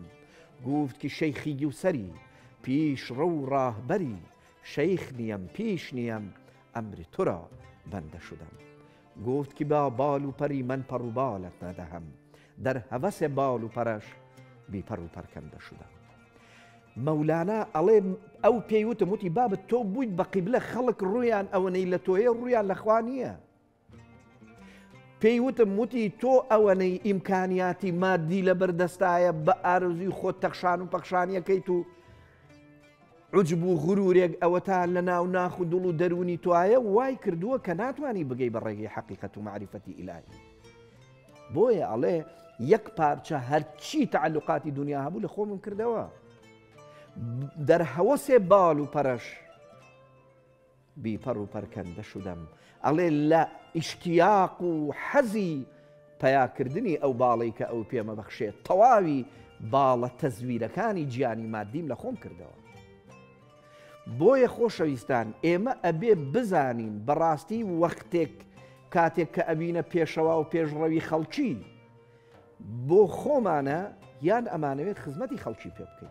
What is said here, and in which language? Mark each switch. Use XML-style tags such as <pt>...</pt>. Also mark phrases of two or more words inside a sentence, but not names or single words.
<fa>گفت که شیخی و سری پیش رو راهبری شیخ نیم پیش نیم امر تو را بنده شدم. گفت که با بال و پری من پر و بالت ندهم در هوس بال و پرش بی پر و پرکنده شدم.</fa> <ckb>مەولانە ئەڵێ ئەو پێیوتم وتی بابت تۆ بوویت بە قیبلە خەڵک ڕوویان ئەوەنەی لە تۆیە ڕوویان لە خوا نییە. پێیوتم وتی تۆ ئەوەنەی ئیمکانیاتی مادی لە بەردەستایە بە ئارزوی خۆت تەخشان و پەخشانیەکەیت و عجب و غرورێک ئەوە تا لە ناو ناخ و دڵ و دەرونی تۆایە وای کردووە کە ناتوانی بگەی بە ڕێگەی حەقیقەت و معریفەتی ئیلاهی. بۆیە ئەڵێ یەک پارچە هەرچی تعلقاتی دنیا هەبوو لە خۆمم کردەوە.</ckb> <fa>در هوس بال و پرش بی پر و پرکنده شدم.</fa> <ckb>ئەڵێ لە ئیشتیاق و حەزی پەیاکردنی ئەو باڵی کە ئەو پێمە بەخشێت تەواوی باڵە تەزویرەکانی گیانی مادیم لە خۆم کردەوە. بۆیە خۆشەویستان ئێمە ئەبێ بزانین بەڕاستی وەختێک کاتێک کە ئەبینە پێشەوا و پێشڕەوی خەڵکی بۆ خۆمانە یان ئەمانەوێت خزمەتی خەڵکی پێ بکەین.</ckb>